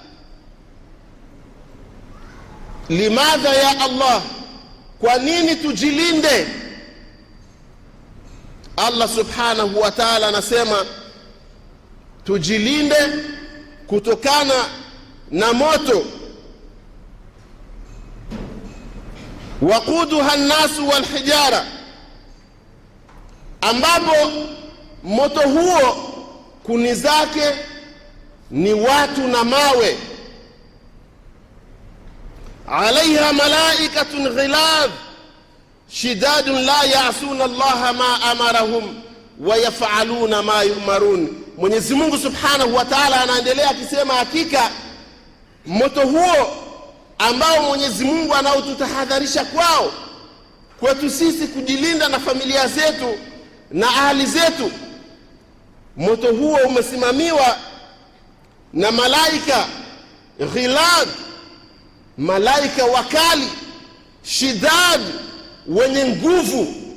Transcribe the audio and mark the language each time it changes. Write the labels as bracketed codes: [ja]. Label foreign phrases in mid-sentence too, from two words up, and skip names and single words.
[sw] Limadha ya Allah, kwa nini tujilinde? Allah [ar] سبحانه وتعالى [sw] anasema tujilinde kutokana na moto. [ar] وقودها الناس والحجارة, [sw] ambapo moto huo kuni zake ni watu na mawe. [ar] عليها ملائكة غلاظ شداد لا يعصون الله ما أمرهم ويفعلون ما يؤمرون. [sw] Mwenyezi Mungu [ar] سبحانه وتعالى [sw] anaendelea akisema, hakika moto huo ambao Mwenyezi Mungu anaotutahadharisha kwao, kwetu sisi kujilinda na familia zetu na ahali zetu, moto huo umesimamiwa na malaika ghilad, malaika wakali, shidad, wenye nguvu,